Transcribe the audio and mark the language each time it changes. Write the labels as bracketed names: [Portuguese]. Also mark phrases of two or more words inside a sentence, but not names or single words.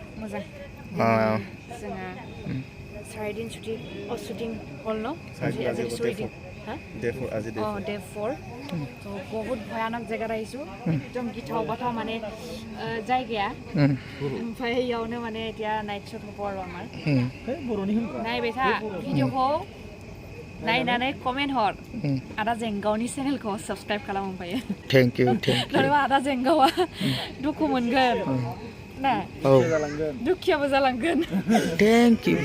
[Bodo] मोजां जोंहा सारायदिन शुटिं हल न डे 4 [Hindi] तो बहुत भयानक जायगा [Bodo] रहिसु एकदम गिथाव बाथाव माने जायगाया ओमफ्राय इयावनो माने এতিয়া [English] night shoot [Assamese] হ'ব আৰু আমাৰ [Bodo] नायबाय था भिडिअखौ नायनानै कमेन्ट हर आदा जेंगावनि चेनेलखौ साबस्क्राइब खालाम ओमफ्राय [English] thank you [Bodo] नङाबा आदा जेंगावा दुखु मोनगोन ना दुखियाबो जालांगोन [English] thank you